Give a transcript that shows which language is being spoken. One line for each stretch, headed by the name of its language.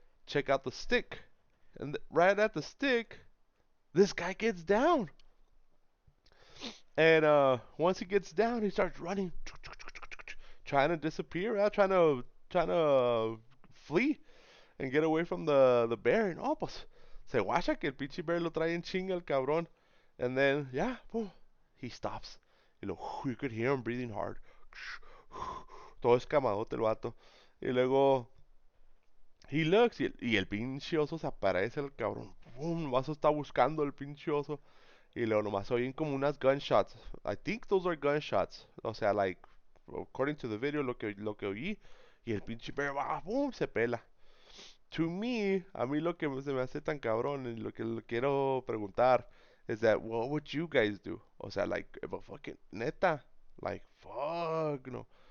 English: Check out the stick, and right at the stick, this guy gets down, and once he gets down, he starts running, trying to disappear, trying to flee and get away from the bear.
Spanish: No, pues se guacha que el pinche bear lo trae en chinga el cabrón.
English: And then, yeah, boom, he stops.
Spanish: Y luego,
English: you could hear him breathing hard.
Spanish: Todo escamadote el vato. Y luego,
English: he looks
Spanish: y el pinche oso se aparece el cabrón. Boom, el vaso está buscando el pinche oso. Y luego nomás oyen como unas gunshots.
English: I think those are gunshots.
Spanish: O sea, like,
English: according to the video,
Spanish: lo que oí. Y el pinche bear va, boom, se pela.
English: To me,
Spanish: a mí lo que se me hace tan cabrón y lo que le quiero preguntar
English: is that what would you guys do?
Spanish: O sea,
English: like, if a fucking neta, like, fuck, no.